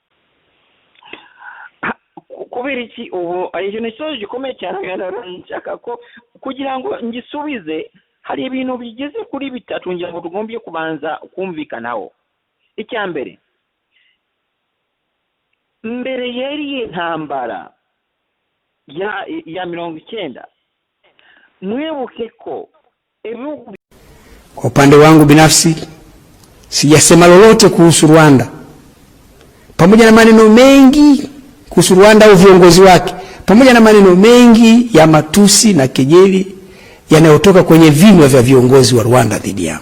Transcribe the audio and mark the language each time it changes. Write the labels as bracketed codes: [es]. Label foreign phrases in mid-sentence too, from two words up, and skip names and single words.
[rw] Kubera iki ubu ari ikintu gikomeye cyane nshaka ko kugira ngo ngisubize, hari ibintu bigeze kuri bitatu ngira ngo tugombye kubanza kumvikanaho. Icyambere, mbere yari intambara ya 19 mwibuke ko [sw] kwa upande wangu binafsi sijasema lolote kuhusu Rwanda, pamoja na maneno mengi kuhusu Rwanda au viongozi wake, pamoja na maneno mengi ya matusi na kejeli yanayotoka kwenye vinywa vya viongozi wa Rwanda dhidi yangu.